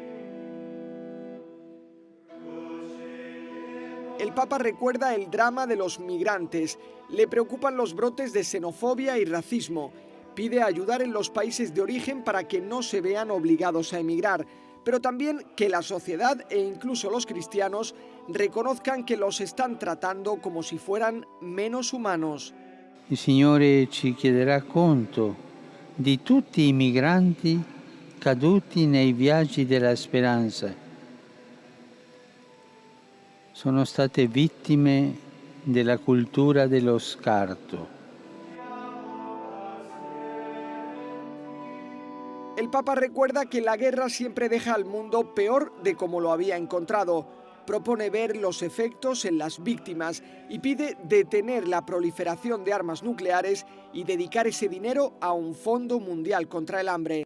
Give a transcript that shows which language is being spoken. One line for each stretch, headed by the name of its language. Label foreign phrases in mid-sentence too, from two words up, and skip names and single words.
Spanish: El Papa recuerda el drama de los migrantes, le preocupan los brotes de xenofobia y racismo, pide ayudar en los países de origen para que no se vean obligados a emigrar, pero también que la sociedad e incluso los cristianos reconozcan que los están tratando como si fueran menos humanos.
Italian: Il Signore ci chiederà conto di tutti i migranti caduti nei viaggi della speranza. Sono state vittime della cultura dello scarto.
Spanish: El Papa recuerda que la guerra siempre deja al mundo peor de como lo había encontrado. Propone ver los efectos en las víctimas y pide detener la proliferación de armas nucleares y dedicar ese dinero a un fondo mundial contra el hambre.